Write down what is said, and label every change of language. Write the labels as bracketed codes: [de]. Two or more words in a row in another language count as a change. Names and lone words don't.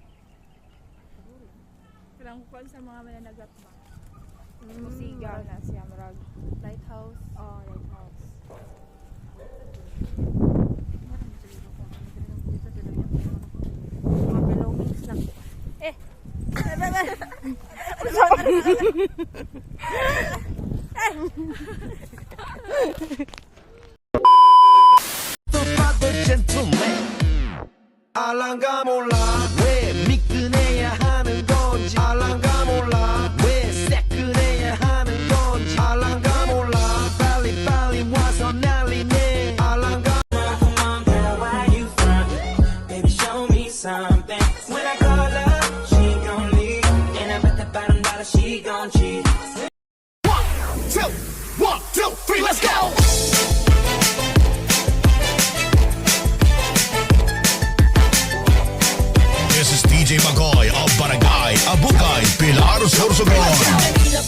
[ceb] Kailangan ko sa mga mananagat ba? Musiga na siya marag. Lighthouse. Oh, lighthouse. Mga belongings lang. [ko] 알랑가 몰라 왜 미끈해야 하는 건지 알랑가 몰라 왜 새끈해야 하는 건지 알랑가 몰라 빨리 와서 난리네 알랑가 [en] Come on, girl, why you front? Baby, show me something. When I call her, she gon' leave, and I bet the bottom dollar she gon' cheat. 1, 2, 3, let's go! This is DJ Magoy of Barangay Abukay, Pilar, Sorsogon.